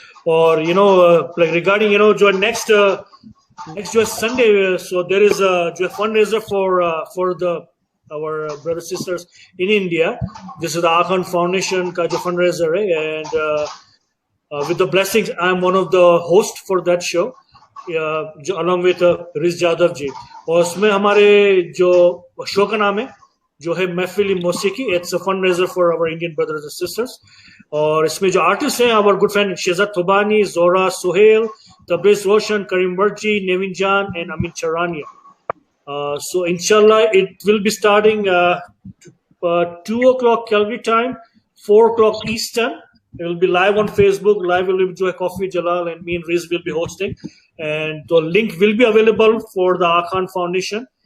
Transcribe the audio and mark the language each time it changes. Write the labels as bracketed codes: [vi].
[en] और like regarding जो next जो Sunday, so there is जो fundraiser for our brothers sisters in India. This is the Akhan Foundation [hi] का जो [en] fundraiser है, and with the blessings, I am one of the hosts for that show. along with Riz Jadhav ji. [hi] और उसमें हमारे जो show का नाम है जो है महफिल मौसीकी. [en] It's a fundraiser for our Indian brothers and sisters. [hi] और इसमें जो आर्टिस्ट हैं, [en] Our good friend Shehzad Thubani, Zohra, Suhail, Tabriz Roshan, Karim Barji, Nevin Jan, and Amin Charania. So inshallah, it will be starting 2 o'clock Calgary time, 4 o'clock Eastern. It will be live on Facebook. Live will be Joy Coffee Jalal and me and Riz will be hosting. And the link will be available for the Aga Khan Foundation.